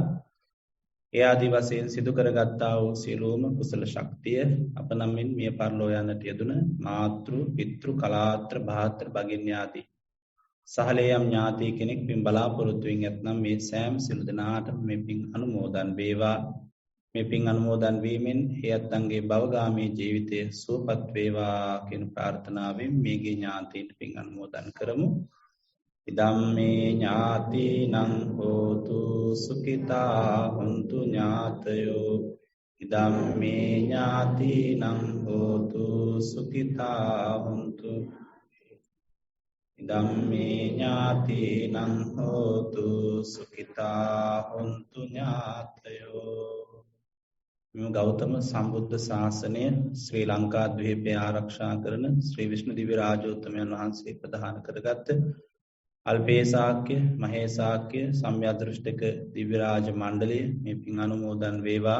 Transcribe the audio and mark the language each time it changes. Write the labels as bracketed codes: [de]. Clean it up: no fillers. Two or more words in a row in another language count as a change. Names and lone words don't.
[si] ඒ ආදී වශයෙන් සිදු කරගත්තා වූ සියලුම කුසල ශක්තිය අප නමින් මිය පරලෝ යන්නට යෙදුන මාතෘ, පිතෘ, කලාත්‍ර, භාත්‍ර, භගින්‍ය ආදී සහලේයම් ඥාති කෙනෙක් පින් බලාපොරොත්තු වෙමින් ඇතනම් මේ සෑම සියලු දෙනාටම මේ පින් අනුමෝදන් වේවා. මේ පින් අනුමෝදන් වීමෙන් ඒ අත්න්ගේ භවගාමී ජීවිතය සුවපත් වේවා කියන ප්‍රාර්ථනාවෙන් මේගේ ඥාතීන්ට පින් අනුමෝදන් කරමු. [pi] ඉදම්මේ ඥාතිනං හෝතු සුඛිතා හොන්තු ඥාතයෝ ඉදම්මේ ඥාතිනං හෝතු සුඛිතා හොන්තු ඉදම්මේ ඥාතිනං හෝතු සුඛිතා හොන්තු ඥාතයෝ. [si] මේ ගෞතම සම්බුද්ධ ශාසනය ශ්‍රී ලංකා ද්වීපය ආරක්ෂා කරන ශ්‍රී විෂ්ණු දිව්‍ය රාජෝත්තමයන් වහන්සේ ප්‍රදාන කරගත් අල්පේසාක්‍ය, මහේසාක්‍ය සම්්‍යදෘෂ්ටික දිව්‍ය රාජ මණ්ඩලය මේ පින් අනුමෝදන් වේවා.